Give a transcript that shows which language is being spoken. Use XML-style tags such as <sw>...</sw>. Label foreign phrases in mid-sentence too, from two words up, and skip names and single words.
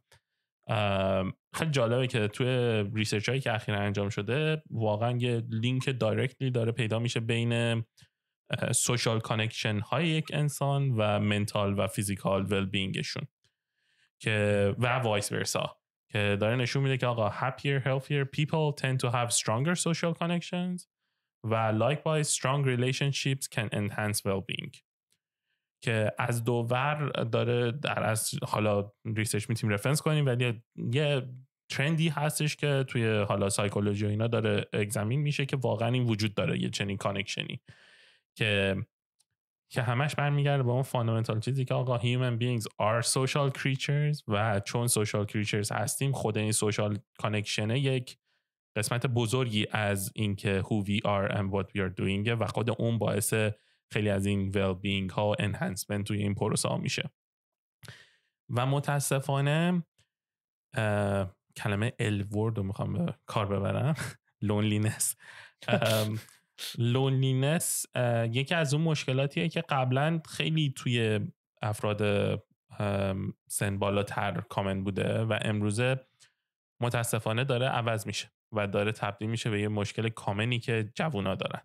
<fa>خیلی جالبه که توی ریسرچ هایی که اخیراً انجام شده واقعا یه</fa> <en>link directly</en> <fa>داره پیدا میشه بین</fa> <en>social connection</en> <fa>های یک انسان و منتال و</fa> <en>physical well-beingشون</en> <fa>که و</fa> <en>vice versa</en> <fa>که داره نشون میده که آقا</fa> <en>happier healthier people tend to have stronger social connections</en> <fa>و</fa> <en>likewise strong relationships can enhance well-being</en> <fa>که از دوور داره در از حالا ریسرچ میتونیم رفرنس کنیم ولی یه ترندی هستش که توی حالا سایکولوژی و اینا داره اگزامین میشه که واقعا این وجود داره یه چنین کانکشنی که همش برمیگرده به اون فاندامنتال چیزی که آقا</fa> <en>human beings are social creatures</en> <fa>و چون</fa> <en>social creatures</en> <fa>هستیم خود این</fa> <en>social connection</en> <fa>یک قسمت بزرگی از این که</fa> <en>who we are and what we are doing</en> <fa>و خود اون باعث خیلی از این well-being ها و enhancement توی این پروسه ها میشه. و متاسفانه کلمه L-word رو میخوام به کار ببرم loneliness. loneliness یکی از اون مشکلاتیه که قبلا خیلی توی افراد سن بالاتر کامن بوده و امروزه متاسفانه داره عوض میشه و داره تبدیل میشه به یه مشکل کامنی که جوونا دارن.</fa>